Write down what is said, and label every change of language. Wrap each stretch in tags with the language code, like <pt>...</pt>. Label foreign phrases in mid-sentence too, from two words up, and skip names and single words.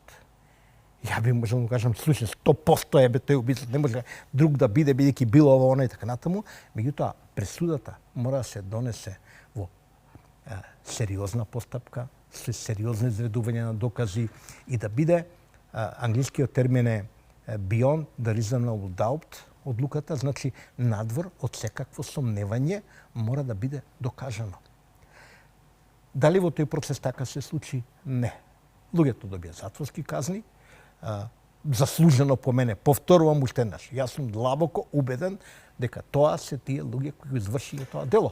<mk>Ја би можел да кажам, слушай, 100% е тој убиецот, не може друг да биде, бидејќи било ова, она и така натаму. Меѓутоа, пресудата мора да се донесе во сериозна постапка, со сериозно изведување на докази и да биде, англискиот термин е</mk> <en>beyond the reasonable doubt,</en> <mk>одлуката, значи надвор од секакво сомневање мора да биде докажано. Дали во тој процес така се случи? Не. Луѓето добија затворски казни, заслужено по мене. Повторувам уште еднаш. Јас сум длабоко убеден дека тоа се тие луѓе кои го извршиле тоа дело.</mk>